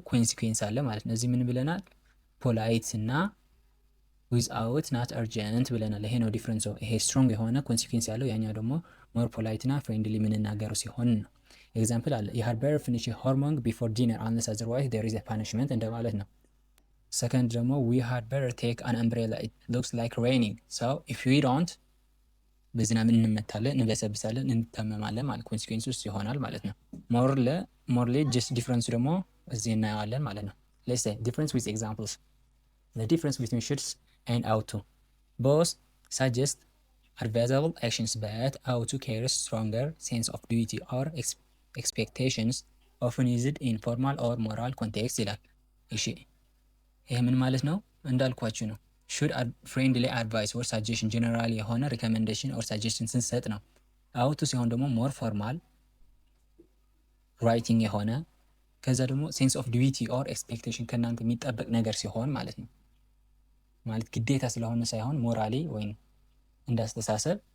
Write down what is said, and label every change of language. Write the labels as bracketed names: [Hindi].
[Amharic] ኮንሲኩዌንስ አለ ማለት ነው። እዚህ ምን ብለናል? ፖላይት እና ዊዝአውት ናት አርጀንት ብለናል። ይሄ ነው ዲፍረንስ። ይሄ ስትሮንግ የሆነ ኮንሲኩዌንስ ያለው፣ ያኛው ደግሞ ሞር ፖላይት እና ፍሬንድሊ የምንናገረው ሲሆን ነው። ኤግዛምፕል አለ [English] you had better finish your homework before dinner unless otherwise there is a punishment [Amharic] እንደማለት ነው። ሰከንድ ደግሞ [English] we had better take an umbrella it looks like raining so if we [Amharic] don't በዝናብ እንመታለን፣ እንበሰብሳለን፣ እንተመማለን ማለት ኮንሲኩዌንስ ውስጥ ይሆናል ማለት ነው። ሞርሌ ጀስት ዲፍረንስ ደግሞ እዚህ እናየዋለን ማለት ነው። [English] let's say difference with examples. The difference between shoulds and ought to, both suggest advisable actions but ought to carries stronger sense of duty or expectations often used in formal or moral context [Amharic] ይላል። እሺ ይሄ ምን ማለት ነው? እንዳልኳችሁ ነው። [English] should friendly advice or suggestion general [Amharic] የሆነ [English] recommendation or suggestion [Amharic] ስንሰጥ ነው። ought to ሲሆን ደግሞ [English] more formal writing [Amharic] የሆነ ከዛ ደግሞ [English] sense of duty or expectation [Amharic] ከእናንተ የሚጠበቅ ነገር ሲሆን ማለት ነው። ማለት ግዴታ ስለሆነ ሳይሆን ሞራሊ ወይም እንዳስተሳሰብ